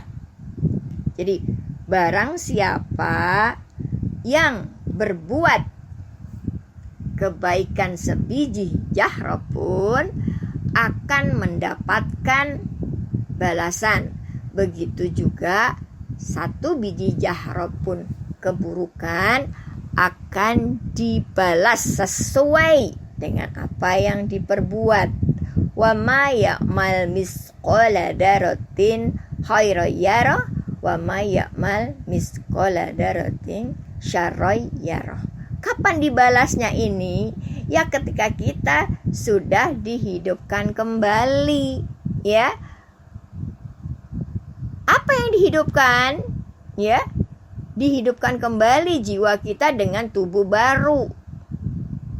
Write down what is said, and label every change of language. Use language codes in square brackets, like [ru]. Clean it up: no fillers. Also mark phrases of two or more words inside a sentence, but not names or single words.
[id] Jadi barang siapa yang berbuat kebaikan sebiji jahro pun akan mendapatkan balasan. Begitu juga satu biji jahro pun keburukan akan dibalas sesuai dengan apa yang diperbuat. [ar] وما يعمل مثقال ذرة خيرا يره وما يعمل مثقال ذرة شرا يره. [id] Kapan dibalasnya ini? Ya, ketika kita sudah dihidupkan kembali, ya. Apa yang dihidupkan? Ya, dihidupkan kembali jiwa kita dengan tubuh baru.